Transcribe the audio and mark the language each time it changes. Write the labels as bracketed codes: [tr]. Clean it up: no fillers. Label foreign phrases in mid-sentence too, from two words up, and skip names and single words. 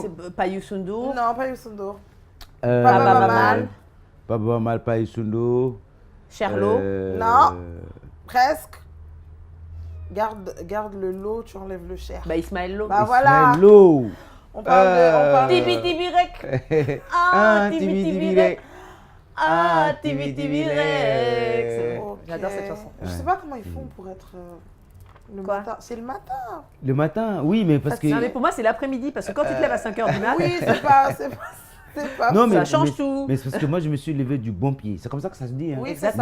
[fr] c'est pas Youssou N'Dour. Non, pas Youssou N'Dour. Baba Mal. Baba Mal, pas Isundo. Sherlo. Non. Presque. Garde le lot, tu enlèves le cher. Bah, Ismaël Lo. Bah voilà. Hello. On parle de... Tibi Tibi Rek. Ah, Tibi Tibi Rek. Ah, Tibi Tibi Rek. C'est bon. Ok. J'adore cette chanson. Je sais pas comment ils font pour être le Quoi matin. C'est le matin. Le matin, oui, mais parce que. Non, mais pour moi, c'est l'après-midi, parce que quand tu te lèves à 5h du mat, Oui, c'est pas. Non, ça change tout. Mais c'est parce que moi, je me suis levé du bon pied. C'est comme ça que ça se dit. Hein. Oui, c'est